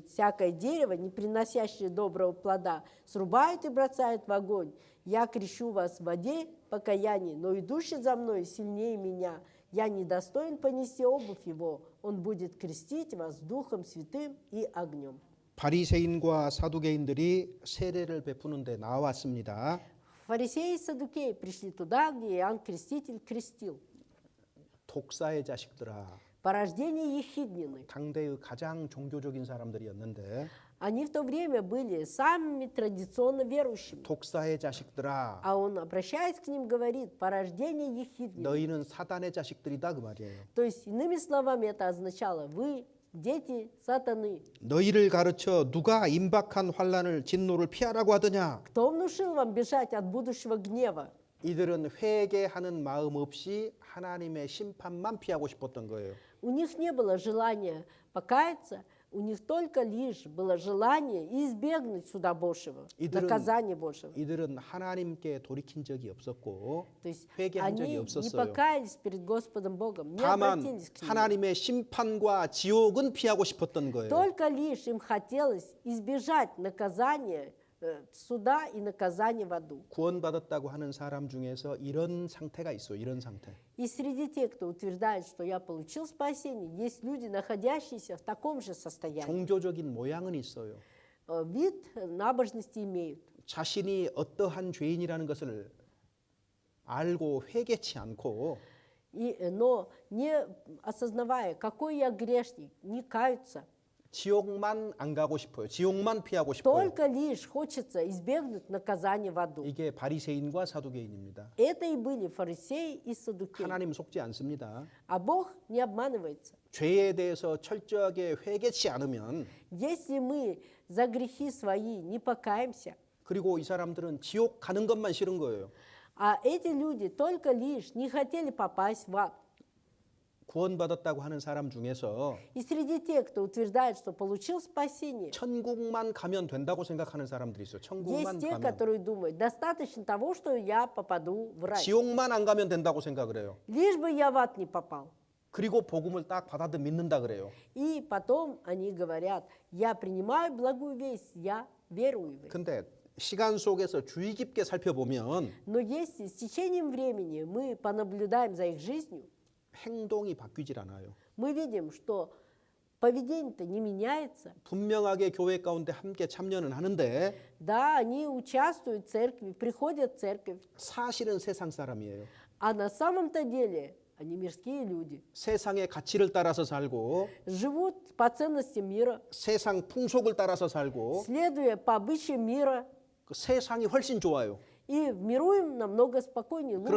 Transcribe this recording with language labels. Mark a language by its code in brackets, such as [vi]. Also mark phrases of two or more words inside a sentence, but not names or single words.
[ru] Всякое дерево, не приносящее доброго плода, срубают и бросают в огонь. Я крещу вас в воде покаяния, но идущий за мной сильнее меня. Я недостоин понести обувь его. Он будет крестить вас Духом Святым и огнем. [ko] 바리새인과 사두개인들이 세례를 베푸는데 나왔습니다. [ru] Фарисеи и саддукеи пришли туда, где Иоанн Креститель крестил. [ko] 독사의 자식들아. [ru] Порождение ехиднины. [ko] 당대의 가장 종교적인 사람들이었는데 [ru] Они в то время были самыми традиционно верующими. [ko] 독사의 자식들아. [ru] А он, обращаясь к ним, говорит, порождение ехиднины. [ko] 너희는 사단의 자식들이다 그 말이에요. [ru] То есть, иными словами, это означало, вы дети сатаны. [ko] 너희를 가르쳐 누가 임박한 환란을 진노를 피하라고 하더냐? [ru] Кто внушил вам бежать от будущего гнева? [ko] 이들은 회개하는 마음 없이 하나님의 심판만 피하고 싶었던 거예요. [ru] У них не было желания покаяться, у них только лишь было желание избегнуть суда Божьего, наказания Божьего. [ko] 이들은 하나님께 돌이킨 적이 없었고 [ru] То есть [ko] 회개한 적이 [ru] они не [ko] 없었어요. [ru] покаялись перед Господом Богом, не [ko] 다만 [ru] обратились к Нему. [ko] 하나님의 심판과 지옥은 피하고 싶었던 거예요. [ru] Только лишь им хотелось избежать наказания, суда и наказания в аду. [ko] 구원받았다고 하는 사람 중에서 이런 상태가 있어요. 이런 상태. [ru] И среди тех, кто утверждает, что я получил спасение, есть люди, находящиеся в таком же состоянии. [ko] 종교적인 모양은 있어요. [ru] Вид набожности имеют. [ko] 자신이 어떠한 죄인이라는 것을 알고 회개치 않고 [ru] Но не осознавая, какой я грешник, не каются. [ko] 지옥만 안 가고 싶어요. 지옥만 피하고 싶어요. [ru] Только лишь хочется избегнуть наказания в аду. [ko] 이게 바리새인과 사두개인입니다. [ru] Это и были фарисеи и саддукеи. [ko] 하나님 속지 않습니다. [ru] А Бог не обманывается. [ko] 죄에 대해서 철저하게 회개치 않으면 [ru] Если мы за грехи свои не покаемся, [ko] 그리고 이 사람들은 지옥 가는 것만 싫은 거예요. [ru] а эти люди только лишь не хотели попасть в ад. [ko] 구원받았다고 하는 사람 중에서 [ru] И среди тех, кто утверждает, что получил спасение, [ko] 천국만 가면 된다고 생각하는 사람들이 있어요. 천국만 [ru] есть те, [ko] 가면. [ru] которые думают, достаточно того, что я попаду в рай. [ko] 지옥만 안 가면 된다고 생각을 해요. [ru] Лишь бы я в ад не попал. [ko] 그리고 복음을 딱 받아들 믿는다 그래요. [ru] И потом они говорят, я принимаю благую весть, я верую в это. [ko] 근데 시간 속에서 주의 깊게 살펴보면 [ru] Но если с течением времени мы понаблюдаем за их жизнью, [ko] 행동이 바뀌질 않아요. [ru] мы видим, что поведение-то не меняется. [ko] 분명하게 교회 가운데 함께 참여는 하는데 [ru] Да, они участвуют в церкви, приходят в церковь, [ko] 사실은 세상 사람이에요. [ru] а на самом-то деле они мирские люди. [ko] 세상의 가치를 따라서 살고 [ru] Живут по ценностям мира, [ko] 세상 풍속을 따라서 살고 [ru] следуя по обычаям мира, [ko] 그 세상이 훨씬 좋아요. [ru] и в миру им намного спокойнее, лучше.